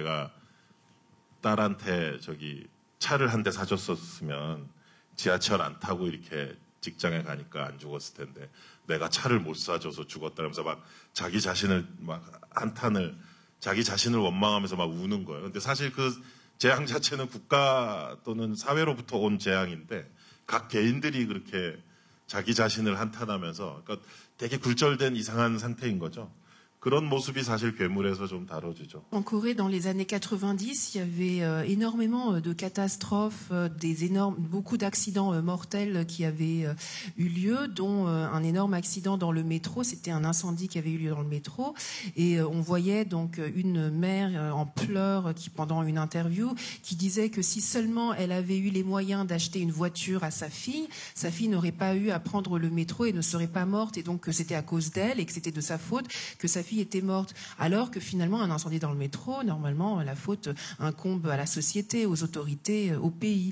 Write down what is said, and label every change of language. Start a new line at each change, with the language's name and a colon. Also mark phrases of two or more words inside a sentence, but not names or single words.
Korean: 내가 딸한테 차를 한 대 사줬었으면 지하철 안 타고 이렇게 직장에 가니까 안 죽었을 텐데 내가 차를 못 사줘서 죽었다면서 막 자기 자신을 막 한탄을 자기 자신을 원망하면서 막 우는 거예요. 근데 사실 그 재앙 자체는 국가 또는 사회로부터 온 재앙인데 각 개인들이 그렇게 자기 자신을 한탄하면서 그러니까 되게 굴절된 이상한 상태인 거죠. 그런 모습이 사실 괴물에서 좀 다뤄지죠.
French: En Corée, dans les années 90, il y avait énormément de catastrophes, beaucoup d'accidents mortels qui avaient eu lieu, dont un énorme accident dans le métro. C'était un incendie qui avait eu lieu dans le métro, et on voyait donc une mère en pleurs qui, pendant une interview, qui disait que si seulement elle avait eu les moyens d'acheter une voiture à sa fille n'aurait pas eu à prendre le métro et ne serait pas morte, et donc que c'était à cause d'elle et que c'était de sa faute que sa fille était morte, alors que finalement un incendie dans le métro, normalement la faute incombe à la société, aux autorités, au pays.